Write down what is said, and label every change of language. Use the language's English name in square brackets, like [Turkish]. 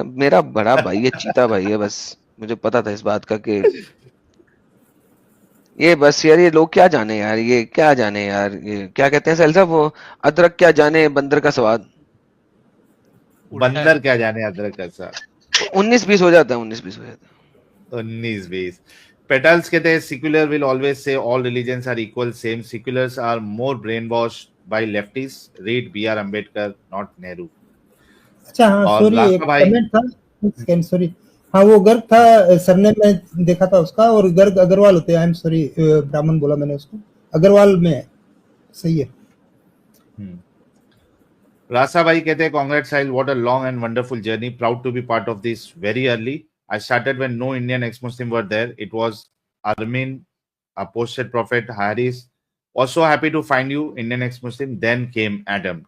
[Hindi] मेरा बड़ा भाई है, चीता भाई है, बस मुझे पता था इस बात का कि ये बस यार, ये लोग क्या जाने यार, ये क्या जाने यार, ये क्या कहते हैं साहिल साहब, वो अदरक क्या जाने बंदर का स्वाद। उल्टा है। बंदर क्या जाने अदरक का साथ। 19-20 हो जाता है, 19-20 हो जाता है। [English] 19-20 Petals [Hindi] कहते हैं [English] secular will always say all religions are equal. Same seculars are more brainwashed by lefties. Read B.R. Ambedkar, not Nehru. [Hindi] अच्छा हाँ और सॉरी, एक रास्ता भाई, कमेंट था, सॉरी। हाँ वो गर्ग था, सरने में देखा था उसका, और गर्ग अग्रवाल होते हैं। [English] I am sorry, [Hindi] ब्राह्मण बोला मैंने उसको, अग्रवाल में है, सही है। [English] रास्ता भाई [Hindi] कहते हैं [English] congrats Sahil, what a long and wonderful journey. Proud to be part of this very early. I started when no Indian ex-Muslim were there. It was Armin, a posted prophet, Haris. Also happy to find you, Indian ex-Muslim. Then came Adam.